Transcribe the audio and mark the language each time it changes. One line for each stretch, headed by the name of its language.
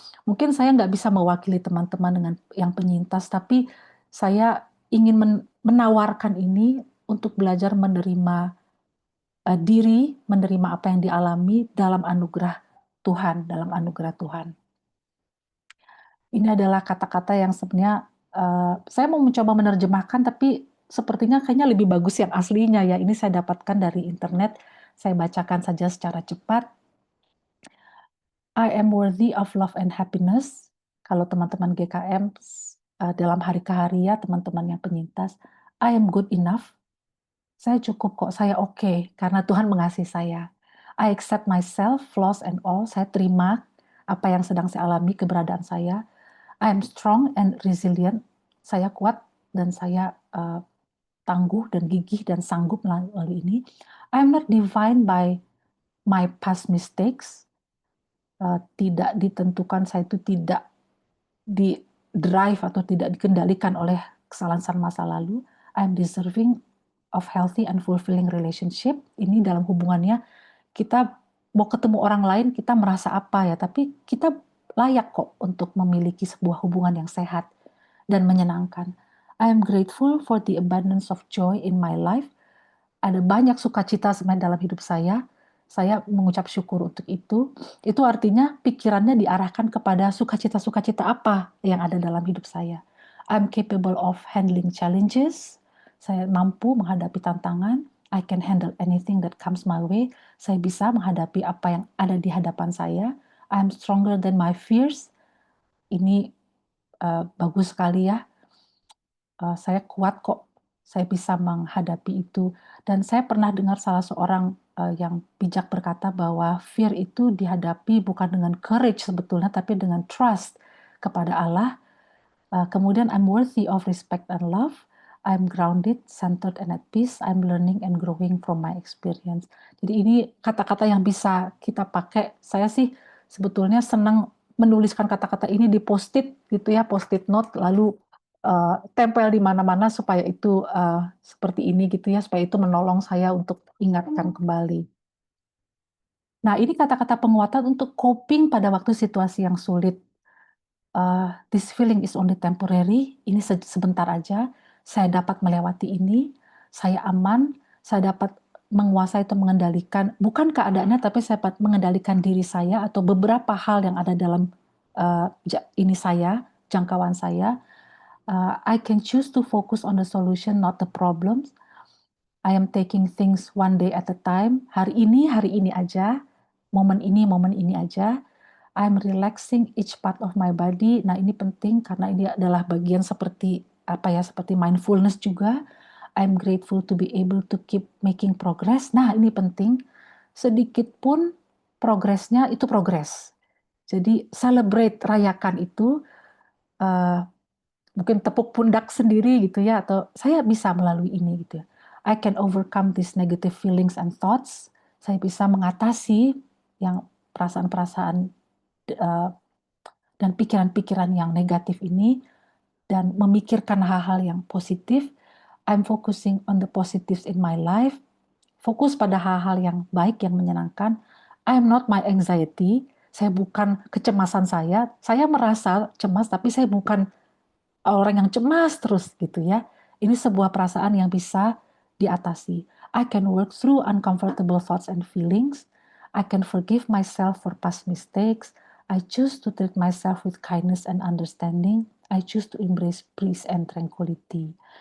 Indonesian: Mungkin saya nggak bisa mewakili teman-teman dengan yang penyintas, tapi saya ingin menawarkan ini untuk belajar menerima diri, menerima apa yang dialami dalam anugerah Tuhan, dalam anugerah Tuhan. Ini adalah kata-kata yang sebenarnya saya mau mencoba menerjemahkan, tapi sepertinya kayaknya lebih bagus yang aslinya ya. Ini saya dapatkan dari internet, saya bacakan saja secara cepat.
English: I am worthy of love and happiness.
Indonesian: Kalau teman-teman GKM dalam hari ke hari ya, teman-teman yang penyintas,
English: I am good enough.
Indonesian: Saya cukup kok, saya oke, karena Tuhan mengasihi saya.
English: I accept myself, flaws and all.
Indonesian: Saya terima apa yang sedang saya alami, keberadaan saya.
English: I am strong and resilient.
Indonesian: Saya kuat dan saya tangguh dan gigih dan sanggup melalui ini.
English: I am not defined by my past mistakes.
Indonesian: Tidak ditentukan, saya itu tidak di drive atau tidak dikendalikan oleh kesalahan masa lalu.
English: I'm deserving of healthy and fulfilling relationship.
Indonesian: Ini dalam hubungannya kita mau ketemu orang lain kita merasa apa ya, tapi kita layak kok untuk memiliki sebuah hubungan yang sehat dan menyenangkan.
English: I am grateful for the abundance of joy in my life.
Indonesian: Ada banyak sukacita sebenarnya dalam hidup saya. Saya mengucap syukur untuk itu. Itu artinya pikirannya diarahkan kepada sukacita-sukacita apa yang ada dalam hidup saya.
English: I'm capable of handling challenges.
Indonesian: Saya mampu menghadapi tantangan.
English: I can handle anything that comes my way.
Indonesian: Saya bisa menghadapi apa yang ada di hadapan saya.
English: I'm stronger than my fears.
Indonesian: Ini bagus sekali ya. Saya kuat kok, saya bisa menghadapi itu. Dan saya pernah dengar salah seorang yang bijak berkata bahwa fear itu dihadapi bukan dengan courage sebetulnya, tapi dengan trust kepada Allah.
English: Kemudian I'm worthy of respect and love. I'm grounded, centered, and at peace. I'm learning and growing from my experience.
Indonesian: Jadi ini kata-kata yang bisa kita pakai. Saya sih sebetulnya senang menuliskan kata-kata ini di post-it gitu ya, post-it note, lalu tempel di mana-mana supaya itu seperti ini gitu ya, supaya itu menolong saya untuk ingatkan kembali. Nah, ini kata-kata penguatan untuk coping pada waktu situasi yang sulit.
English: This feeling is only temporary,
Indonesian: ini sebentar aja, saya dapat melewati ini, saya aman, saya dapat menguasai atau mengendalikan, bukan keadaannya, tapi saya dapat mengendalikan diri saya atau beberapa hal yang ada dalam ini saya, jangkauan saya.
English: I can choose to focus on the solution, not the problems. I am taking things one day at a time.
Indonesian: Hari ini aja. Momen ini aja.
English: I'm relaxing each part of my body.
Indonesian: Nah, ini penting karena ini adalah bagian seperti apa ya, seperti mindfulness juga.
English: I'm grateful to be able to keep making progress.
Indonesian: Nah, ini penting. Sedikit pun progresnya itu progres. Jadi celebrate, rayakan itu. Mungkin tepuk pundak sendiri gitu ya, atau saya bisa melalui ini gitu ya.
English: I can overcome these negative feelings and thoughts.
Indonesian: saya bisa mengatasi yang perasaan-perasaan dan pikiran-pikiran yang negatif ini dan memikirkan hal-hal yang positif.
English: I'm focusing on the positives in my life.
Indonesian: Fokus pada hal-hal yang baik, yang menyenangkan.
English: I'm not my anxiety.
Indonesian: Saya bukan kecemasan saya. Saya merasa cemas, tapi saya bukan orang yang cemas terus gitu ya. Ini sebuah perasaan yang bisa diatasi.
English: I can work through uncomfortable thoughts and feelings. I can forgive myself for past mistakes. I choose to treat myself with kindness and understanding. I choose to embrace peace and tranquility.